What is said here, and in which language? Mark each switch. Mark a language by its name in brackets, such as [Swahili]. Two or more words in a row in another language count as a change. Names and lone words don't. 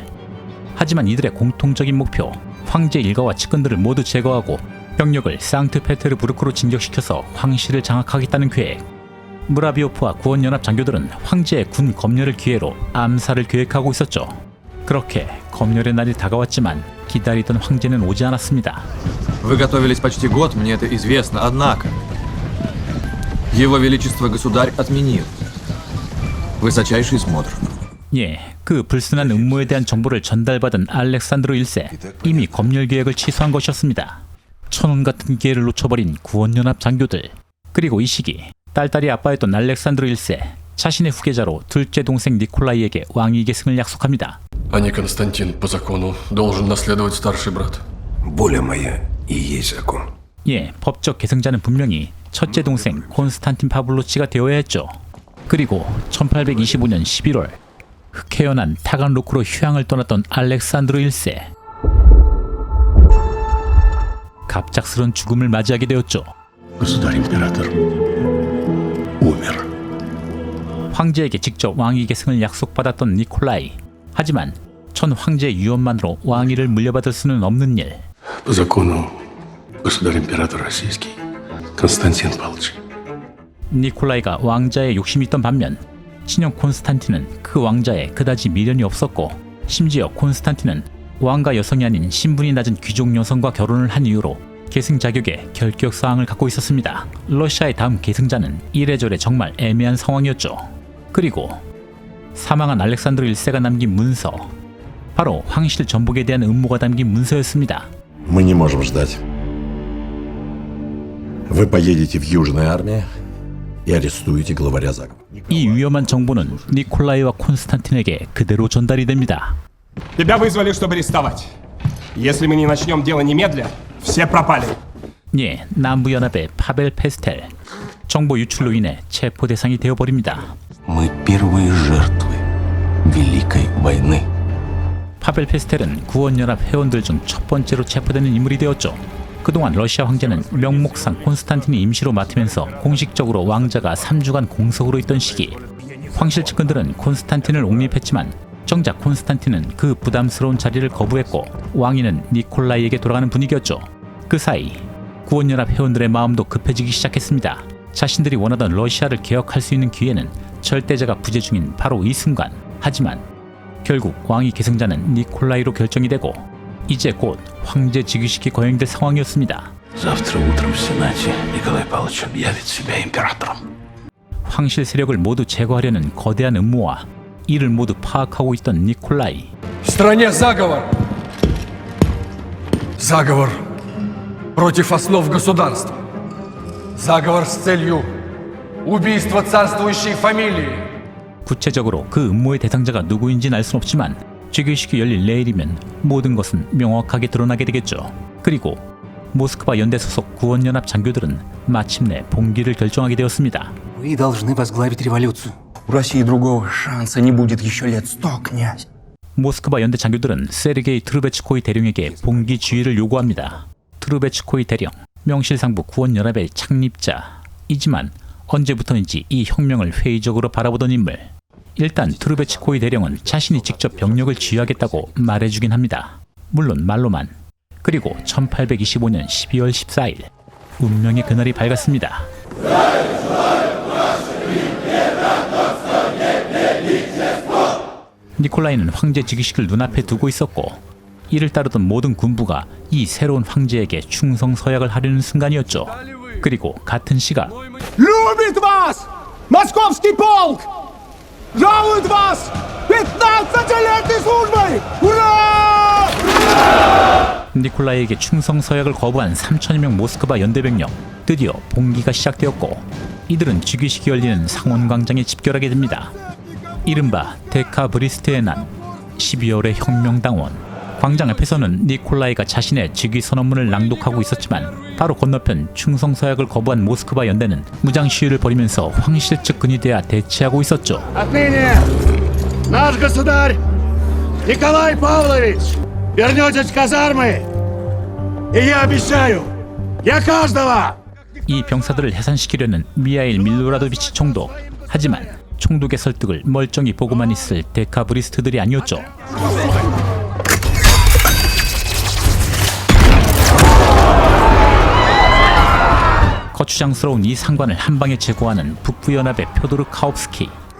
[Korean] 하지만 이들의 공통적인 목표, 황제 일가와 측근들을 모두 제거하고 병력을 상트페테르부르크로 진격시켜서 황실을 장악하겠다는 계획. 무라비오프와 구원연합 장교들은 황제의 군 검열을 기회로 암살을 계획하고 있었죠. 그렇게 검열의 날이 다가왔지만 기다리던 황제는 오지 않았습니다. [Russian] Вы готовились почти год, мне это известно, однако Его Величество Государь отменил. Высочайший смотр. [Korean] 예, 그 불순한 음모에 대한 정보를 전달받은 알렉산드르 1세, 이미 검열 계획을 취소한 것이었습니다. 천운 같은 기회를 놓쳐버린 구원연합 장교들. 그리고 이 시기 딸딸이 아빠였던 알렉산드르 1세, 자신의 후계자로 둘째 동생 니콜라이에게 왕위 계승을 약속합니다. [Russian] А не Константин по закону должен наследовать старший брат. Воля моя и есть закон. [Korean] 예, 법적 계승자는 분명히 첫째 동생 콘스탄틴 파블로치가 되어야 했죠. 그리고 1825년 11월 흑해연한 타간로크로 휴양을 떠났던 알렉산드로 1세. 갑작스런 죽음을 맞이하게 되었죠. [Russian] Государь-император умер. [Korean] 황제에게 직접 왕위 계승을 약속받았던 니콜라이. 하지만 전 황제의 유언만으로 왕위를 물려받을 수는 없는 일. [Russian] По закону государь-император российский Константин Павлович. [Korean] 니콜라이가 왕자에 욕심이 있던 반면 친형 콘스탄틴은 그 왕자에 그다지 미련이 없었고, 심지어 콘스탄틴은 왕가 여성이 아닌 신분이 낮은 귀족 여성과 결혼을 한 이유로 계승 자격에 결격사항을 갖고 있었습니다. 러시아의 다음 계승자는 이래저래 정말 애매한 상황이었죠. 그리고 사망한 알렉산드로 1세가 남긴 문서, 바로 황실 전복에 대한 음모가 담긴 문서였습니다. [Russian] Мы не можем ждать. Вы поедете в Южную армию и арестуете главаря заговора. [Korean] 이 위험한 정보는 니콜라이와 콘스탄틴에게 그대로 전달이 됩니다. [Russian] Тебя вызвали, чтобы арестовать. Если мы не начнем дело немедля, все пропали. [Korean] 예, 남부연합의 파벨 페스텔. 정보 유출로 인해 체포 대상이 되어버립니다. [Russian] Мы первые жертвы Великой войны. [Korean] 파벨 페스텔은 구원연합 회원들 중 첫 번째로 체포되는 인물이 되었죠. 그동안 러시아 황제는 명목상 콘스탄틴이 임시로 맡으면서 공식적으로 왕자가 3주간 공석으로 있던 시기, 황실 측근들은 콘스탄틴을 옹립했지만 정작 콘스탄틴은 그 부담스러운 자리를 거부했고 왕위는 니콜라이에게 돌아가는 분위기였죠. 그 사이 구원연합 회원들의 마음도 급해지기 시작했습니다. 자신들이 원하던 러시아를 개혁할 수 있는 기회는 절대자가 부재 중인 바로 이 순간. 하지만 결국 왕위 계승자는 니콜라이로 결정이 되고 이제 곧 황제 즉위식이 거행될 상황이었습니다. [Russian] Завтра утром в Сенате Николай Павлович объявит себя императором. [Korean] 황실 세력을 모두 제거하려는 거대한 음모와 이를 모두 파악하고 있던 니콜라이. [Russian] В стране заговор! Заговор против основ государства. Заговор с целью убийства царствующей фамилии. [Korean] 구체적으로 그 음모의 대상자가 누구인지는 알 순 없지만 즉위식이 열릴 내일이면 모든 것은 명확하게 드러나게 되겠죠. 그리고 모스크바 연대 소속 구원연합 장교들은 마침내 봉기를 결정하게 되었습니다. [Russian] Вы должны возглавить революцию. У России другого шанса не будет еще лет 100, князь. [Korean] 모스크바 연대 장교들은 세르게이 트루베츠코이 대령에게 봉기 지휘를 요구합니다. 트루베츠코이 대령, 명실상부 구원연합의 창립자이지만 언제부터인지 이 혁명을 회의적으로 바라보던 인물. 일단 트루베츠코이 대령은 자신이 직접 병력을 지휘하겠다고 말해주긴 합니다. 물론 말로만. 그리고 1825년 12월 14일 운명의 그날이 밝았습니다. 니콜라이는 황제 즉위식을 눈앞에 두고 있었고 이를 따르던 모든 군부가 이 새로운 황제에게 충성 서약을 하려는 순간이었죠. 그리고 같은 시각 [Russian] Любит вас! Московский полк! Жалует вас! 15-летней службой! Ура! [Korean] 니콜라이에게 충성 서약을 거부한 3천여 명 모스크바 연대병력, 드디어 봉기가 시작되었고 이들은 즉위식이 열리는 상원광장에 집결하게 됩니다. 이른바 데카브리스트의 난, 12월의 혁명당원. 광장 앞에서는 니콜라이가 자신의 즉위 선언문을 낭독하고 있었지만 바로 건너편 충성 서약을 거부한 모스크바 연대는 무장 시위를 벌이면서 황실 측근이 되어 대치하고 있었죠. [Russian] Отныне наш государь Николай Павлович вернетесь в казармы, и я обещаю, я каждого. [Korean] 이 병사들을 해산시키려는 미하일 밀로라도비치 총독. 하지만 총독의 설득을 멀쩡히 보고만 있을 데카브리스트들이 아니었죠. 거추장스러운 이 상관을 한방에 제거하는 북부연합의 표도르 카옵스키.